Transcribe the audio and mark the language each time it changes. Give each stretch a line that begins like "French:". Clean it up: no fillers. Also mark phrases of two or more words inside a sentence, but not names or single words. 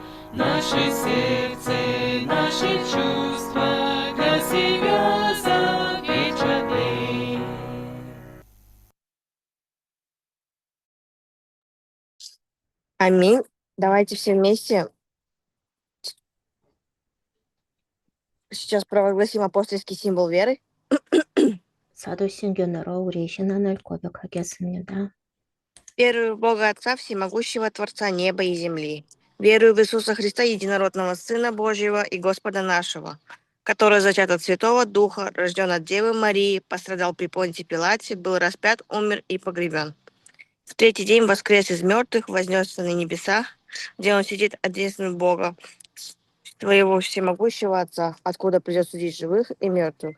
Russian: Наше сердце, наши чувства для себя запечатлей. Аминь. Давайте все вместе сейчас провозгласим апостольский символ веры.
Korean: 사도신경으로 우리 신앙을 고백하겠습니다.
Russian: Верую в Бога Отца, Всемогущего Творца неба и земли. Верую в Иисуса Христа, Единородного Сына Божьего и Господа нашего, который зачат от Святого Духа, рожден от Девы Марии, пострадал при Понтии Пилате, был распят, умер и погребен. В третий день воскрес из мертвых, вознесся на небеса, где он сидит одесную Бога, своего всемогущего Отца, откуда придет судить живых и мертвых.